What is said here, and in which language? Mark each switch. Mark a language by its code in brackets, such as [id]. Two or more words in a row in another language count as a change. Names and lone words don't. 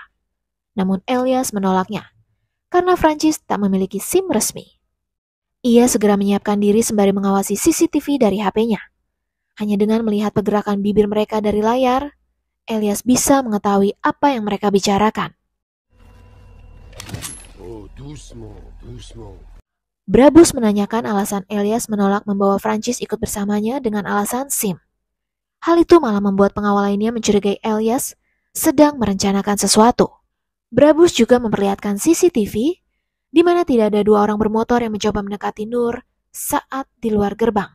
[id] Namun Elias menolaknya, karena Francis tak memiliki SIM resmi. Ia segera menyiapkan diri sembari mengawasi CCTV dari HP-nya. Hanya dengan melihat pergerakan bibir mereka dari layar, Elias bisa mengetahui apa yang mereka bicarakan. [fr] Oh, doucement, doucement. [id] Brabus menanyakan alasan Elias menolak membawa Francis ikut bersamanya dengan alasan SIM. Hal itu malah membuat pengawal lainnya mencurigai Elias sedang merencanakan sesuatu. Brabus juga memperlihatkan CCTV di mana tidak ada dua orang bermotor yang mencoba mendekati Nur saat di luar gerbang.